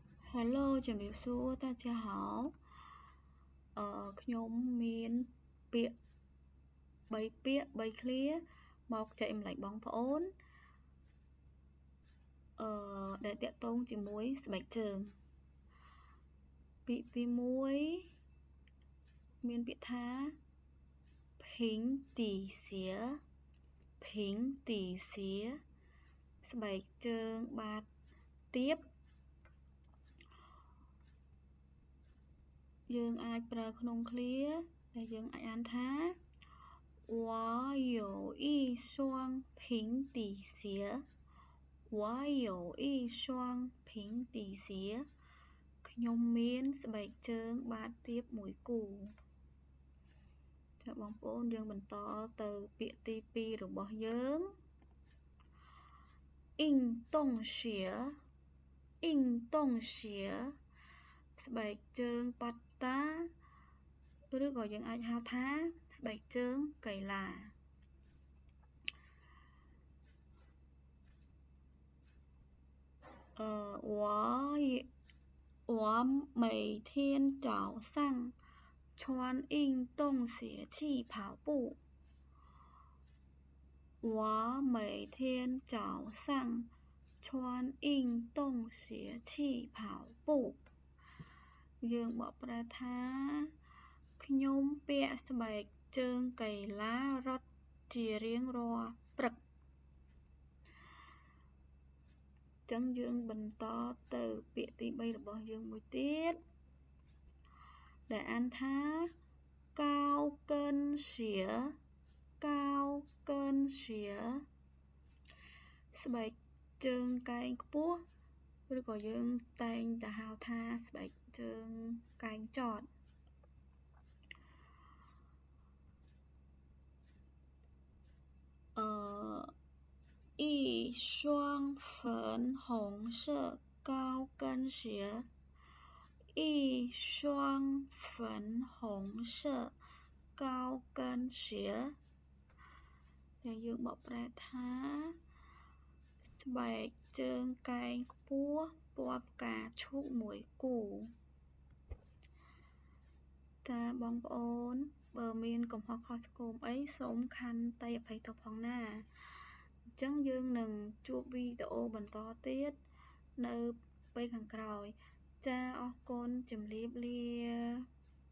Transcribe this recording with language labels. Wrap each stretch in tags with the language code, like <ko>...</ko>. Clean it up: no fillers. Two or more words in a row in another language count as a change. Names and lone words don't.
<km>Hello, ជំរាបសួរ</km> <zh>大家好</zh> <km>ខ្ញុំមានពាក្យ3ពាក្យ3ឃ្លាមកចែកម្លែកបងប្អូនដែលតាក់ទងជាមួយស្បែកជើងពាក្យទី 1មានពាក្យថា</km> <zh>平底鞋平底鞋</zh> <km>ស្បែកជើងបាតទាបយើងអាចប្រើក្នុង ឃ្លាដែលយើងអាចអានថា</km> <zh>我有一双平底鞋我有一双平底鞋</zh> <km>ខ្ញុំមានស្បែកជើងបាតទាបមួយគូចា៎បងប្អូនយើងបន្តទៅពាក្យទី2របស់យើង</km> <zh>运动鞋运动鞋</zh> <km>ស្បែកជើងប៉ាត់តាឬក៏យើងអាចហៅថាស្បែកជើងកីឡា</km> <zh>我每天早上穿运动鞋去跑步我每天早上穿运动鞋去跑步</zh> <km>យើងបកប្រែថាខ្ញុំពាក់ស្បែកជើងកីឡារត់ជារៀងរាល់ព្រឹក ចឹងយើងបន្តទៅពាក្យទី3របស់យើងមួយទៀតដែលអានថា</km> <zh>高跟鞋高跟鞋</zh> <km>ស្បែកជើងកែងខ្ពស់ឬក៏យើងតែងតែហៅថាស្បែកជើងកែងចត</km> <zh>一双粉红色高跟鞋一双粉红色高跟鞋</zh> <km>ដែលយើងបកប្រែថាស្បែកជើងកែងខ្ពស់ពណ៌ផ្កាឈូកមួយគូចាបងប្អូនបើមានកំហុសខុសឆ្គងអីសូមខន្តីអភ័យទោសផងណាអញ្ចឹងយើងនឹងជួបវីដេអូបន្តទៀតនៅពេលខាងក្រោយចាអរគុណជម្រាបលា</km>